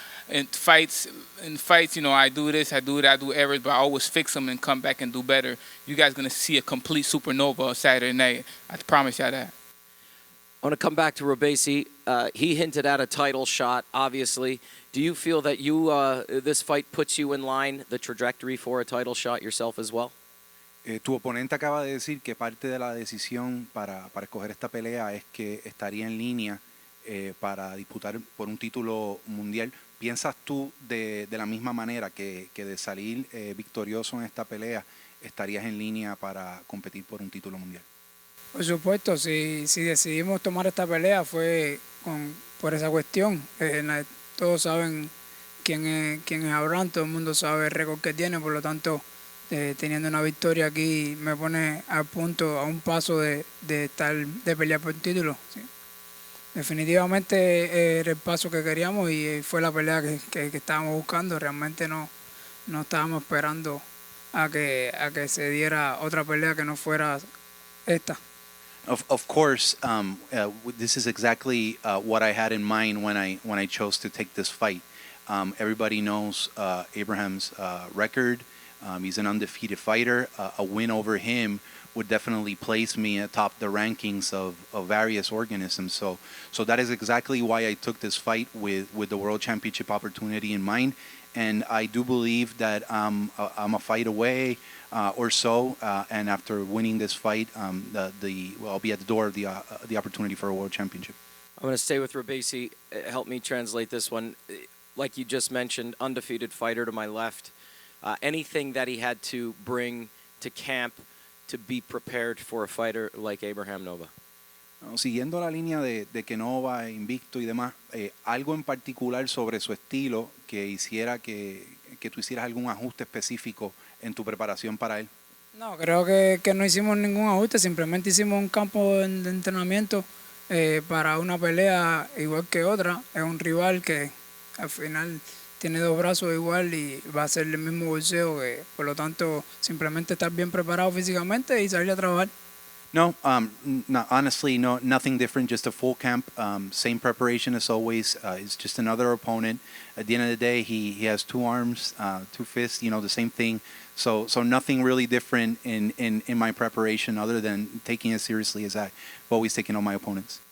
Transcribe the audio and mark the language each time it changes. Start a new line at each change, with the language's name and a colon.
English: In fights, you know, I do this, I do errors, but I always fix them and come back and do better. You guys gonna see a complete supernova Saturday night. I promise y'all that. I want to come back to Robeisy. He hinted at a title shot, obviously. Do you feel that this fight puts you in line, the trajectory for a title shot yourself as well?
Spanish: Tu oponente acaba de decir que parte de la decisión para escoger esta pelea es que estaría en línea para disputar por un título mundial. ¿Piensas tú de la misma manera que de salir victorioso en esta pelea estarías en línea para competir por un título mundial? Por supuesto, si decidimos tomar esta pelea fue por esa cuestión. Todos saben quién es Abraham, todo el mundo sabe el récord que tiene, por lo tanto, teniendo una victoria aquí me pone a un paso de pelear por el título. ¿Sí? Definitivamente era el paso que queríamos y fue la pelea que estábamos buscando. Realmente no estábamos esperando a que se diera otra pelea que no fuera esta.
English: Of course, this is exactly what I had in mind when I chose to take this fight. Everybody knows Abraham's record. He's an undefeated fighter. A win over him would definitely place me atop the rankings of various organisms. So that is exactly why I took this fight with the World Championship opportunity in mind. And I do believe that I'm a fight away or so, and after winning this fight, I'll be at the door of the opportunity for a World Championship. I'm going to stay with Robeisy. Help me translate this one. Like you just mentioned, undefeated fighter to my left. Anything that he had to bring to camp to be prepared for a fighter like Abraham-Nova?
Spanish: Siguiendo la línea de que Nova, invicto y demás, algo en particular sobre su estilo que hiciera que tú hicieras algún ajuste específico en tu preparación para él. No, creo que no hicimos ningún ajuste, simplemente hicimos un campo de entrenamiento para una pelea igual que otra. Es un rival que al final tiene 2 brazos igual y va a ser el mismo bolseo, por lo tanto simplemente estar bien preparado físicamente y salir a trabajar.
English: No, honestly, nothing different. Just a full camp, same preparation as always. It's just another opponent. At the end of the day, he has 2 arms, 2 fists. You know, the same thing. So nothing really different in my preparation, other than taking it seriously as I've always taken on my opponents.